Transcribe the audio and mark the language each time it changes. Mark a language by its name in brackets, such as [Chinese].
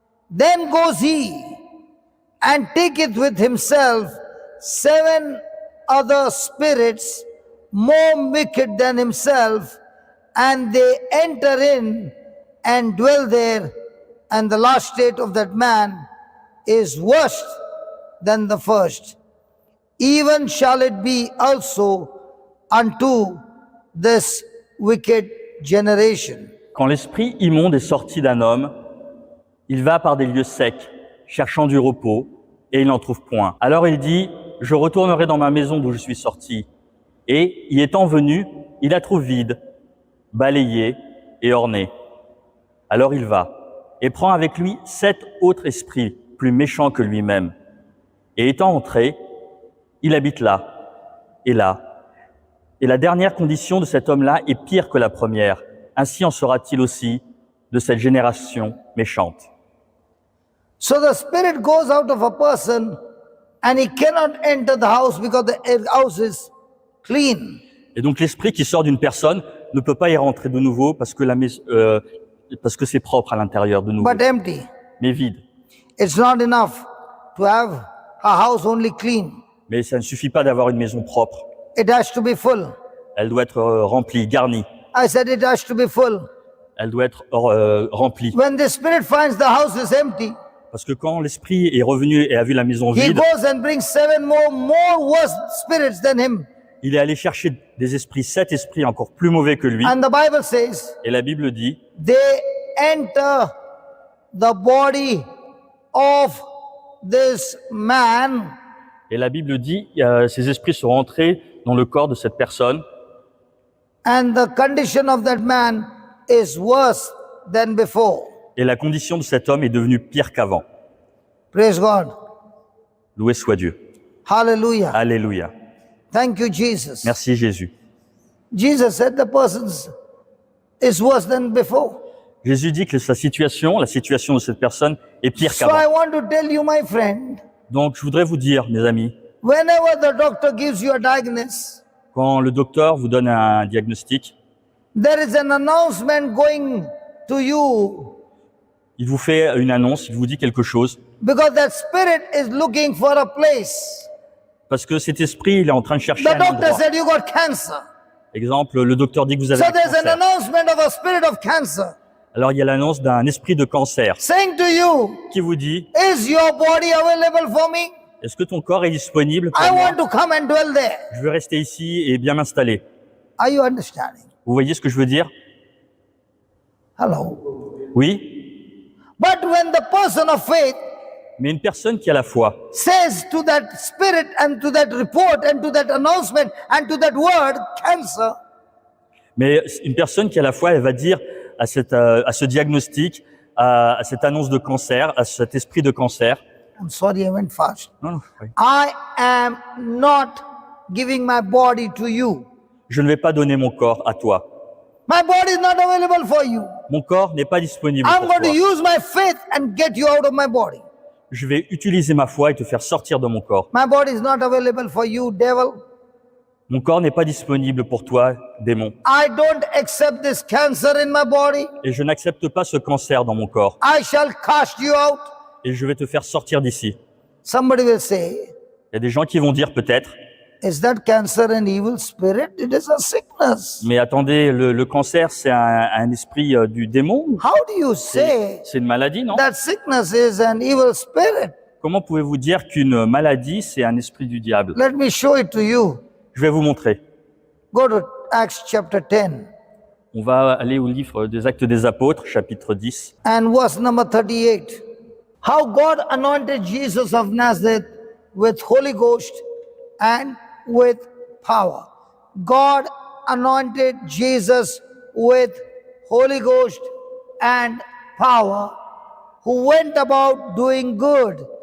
[English] Then goes he and taketh with himself 7 other spirits more wicked than himself, and they enter in and dwell there, and the last state of that man is worse than the first. Even shall it be also unto this wicked generation. [French] quand l'esprit immonde est sorti d'un homme, il va par des lieux secs, cherchant du repos, et il n'en trouve point. Alors il dit, je retournerai dans ma maison d'où je suis sorti. Et, y étant venu, il la trouve vide, balayée et ornée. Alors il va, et prend avec lui 7 autres esprits, plus méchants que lui-même. Et étant entré, il habite là, et là. Et la dernière condition de cet homme-là est pire que la première. Ainsi en sera-t-il aussi de cette génération méchante. [English] So the spirit goes out of a person and he cannot enter the house because the house is clean. [French] Et donc l'esprit qui sort d'une personne ne peut pas y rentrer de nouveau parce que parce que c'est propre à l'intérieur de nouveau, [English] But empty. [French] mais vide. [English] It's not enough to have a house only clean. [French] Mais ça ne suffit pas d'avoir une maison propre. [English] It has to be full. [French] Elle doit être remplie, garnie. [English] I said it has to be full. [French] Elle doit être remplie. [English] When the spirit finds the house is empty, [French] Parce que quand l'esprit est revenu et a vu la maison [English] he [French] vide, [English] goes and brings 7 more worse spirits than him. [French] il est allé chercher des esprits, 7 esprits encore plus mauvais que lui. [English] And the Bible says [French] Et la Bible dit, [English] they enter the body of this man, [French] et la Bible dit, ces esprits sont rentrés dans le corps de cette personne, [English] and the condition of that man is worse than before. [French] et la condition de cet homme est devenue pire qu'avant. [English] Praise God. [French] Loué soit Dieu. [English] Hallelujah. [French] Alléluia. [English] Thank you, Jesus. [French] Merci Jésus. [English] Jesus said the person's is worse than before. [French] Jésus dit que la situation de cette personne est pire [English] So I [French] qu'avant. [English] want to tell you, my friend, [French] Donc je voudrais vous dire, mes amis, [English] whenever the doctor gives you a diagnosis, [French] quand le docteur vous donne un diagnostic, [English] there is an announcement going to you [French] il vous fait une annonce, il vous dit quelque chose, [English] because that spirit is looking for a place. [French] parce que cet esprit, il est en train de chercher [English] The [French] un [English] doctor [French] endroit. [English] said you got cancer. [French] Exemple, le docteur dit que vous avez [English] So [French] un [English] there's an [French] cancer. [English] announcement of a spirit of cancer [French] Alors il y a l'annonce d'un esprit de cancer [English] saying to you, [French] qui vous dit, [English] is your body available for me? [French] est-ce que ton corps est disponible pour [English] I [French] moi? [English] want to come and dwell there. [French] Je veux rester ici et bien m'installer. [English] Are you understanding? [French] Vous voyez ce que je veux dire? [English] Hello. [French] Oui? [English] But when the person of faith [French] Mais une personne qui a la foi, [English] says to that spirit and to that report and to that announcement and to that word, cancer, [French] mais une personne qui a la foi, elle va dire à ce diagnostic, à cette annonce de cancer, à cet esprit de cancer. [English] I'm sorry, I went fast. [French] Non, non, oui. [English] I am not giving my body to you. [French] Je ne vais pas donner mon corps à toi. [English] My body is not available for you. [French] Mon corps n'est pas disponible [English] I'm [French] pour [English] going [French] toi. [English] to use my faith and get you out of my body. [French] Je vais utiliser ma foi et te faire sortir de mon corps. [English] My body is not available for you, devil. [French] Mon corps n'est pas disponible pour toi, démon. [English] I don't accept this cancer in my body. [French] Et je n'accepte pas ce cancer dans mon corps. [English] I shall cast you out. [French] Et je vais te faire sortir d'ici. [English] Somebody will say, [French] Il y a des gens qui vont dire peut-être, [English] is that cancer an evil spirit? It is a sickness. [French] mais attendez, le cancer, c'est un esprit du démon? [English] How do you say [French] C'est une maladie, non? [English] that sickness is an evil spirit? [French] Comment pouvez-vous dire qu'une maladie, c'est un esprit du diable? [English] Let me show it to you. [French] Je vais vous montrer. [English] Go to Acts chapter 10 [French] On va aller au livre des Actes des Apôtres, chapitre 10. [English] and verse number 38. How God anointed Jesus of Nazareth with Holy Ghost and with power. God anointed Jesus with Holy Ghost and power, who went about doing good.